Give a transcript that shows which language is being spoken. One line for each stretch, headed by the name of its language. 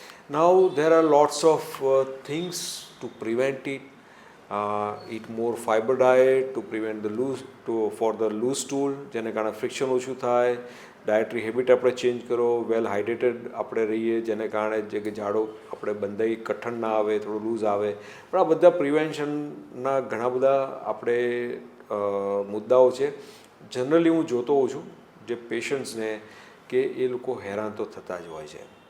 English: Now there are lots of things to prevent it. eat more fiber diet to prevent the for the loose stool,
Gujarati: જેને કારણે friction ઓછું થાય. Dietary habit આપણે change કરો, વેલ hydrated આપણે રહીએ, જેને કારણે જે કે જાડો આપણે બંધાઈ કઠણ ના આવે, થોડું લૂઝ આવે. પણ આ બધા પ્રિવેન્શનના ઘણા બધા આપણે મુદ્દાઓ છે. જનરલી હું જોતો હોઉં છું જે પેશન્ટ્સને કે એ લોકો હેરાન તો થતા જ હોય છે.